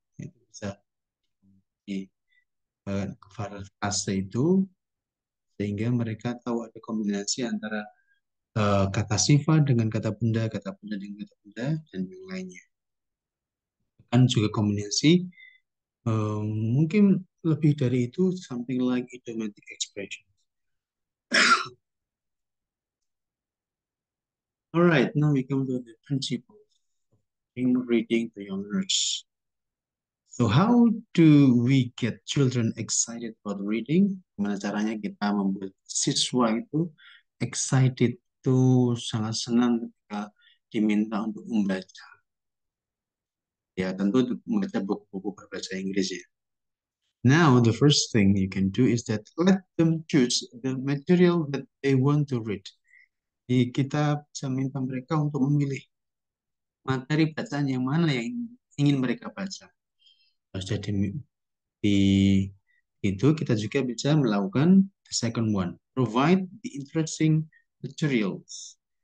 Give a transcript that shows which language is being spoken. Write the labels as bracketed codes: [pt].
[id] Itu bisa di frase itu sehingga mereka tahu ada kombinasi antara kata sifat dengan kata benda dengan kata benda, dan yang lainnya. Kan juga kombinasi, mungkin lebih dari itu, [en] something like idiomatic expression. Alright, now we come to the principles in reading to young learners. So how do we get children excited about reading? [id] Gimana caranya kita membuat siswa itu excited, itu sangat senang ketika diminta untuk membaca. Ya, tentu untuk membaca buku-buku berbahasa Inggris ya. [en] Now, the first thing you can do is that let them choose the material that they want to read. [id] Jadi kita bisa minta mereka untuk memilih materi bacaan yang mana yang ingin mereka baca. Kalau sudah di itu, kita juga bisa melakukan [en] the second one, provide the interesting materials.